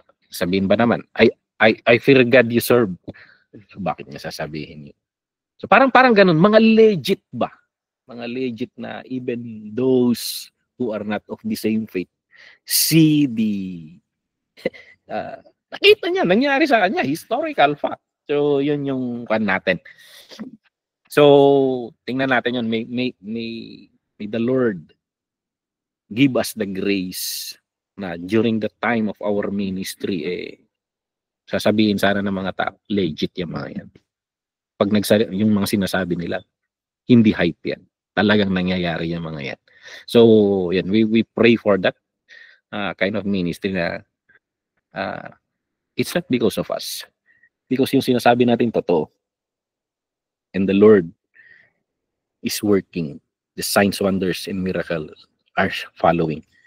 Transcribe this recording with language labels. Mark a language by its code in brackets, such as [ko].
[tl] Sabihin ba naman, [en] I fear God you serve. [tl] So, bakit niya sasabihin yun? So parang ganun, mga legit ba? [en] Mga legit na even those who are not of the same faith see the [tl] Nakita niya, nangyari sa kanya, historical fact. So, yun yung kan natin. [en] So, tingnan natin yun. May the Lord give us the grace na during the time of our ministry, [tl] sasabihin sana ng mga tao, legit yung mga yan. Pag yung mga sinasabi nila, hindi hype yan. Talagang nangyayari yung mga yan. [en] So, yan, we pray for that kind of ministry na it's not because of us. Because [tl] yung sinasabi natin totoo. [en] And the Lord is working. The signs, wonders, and miracles are following.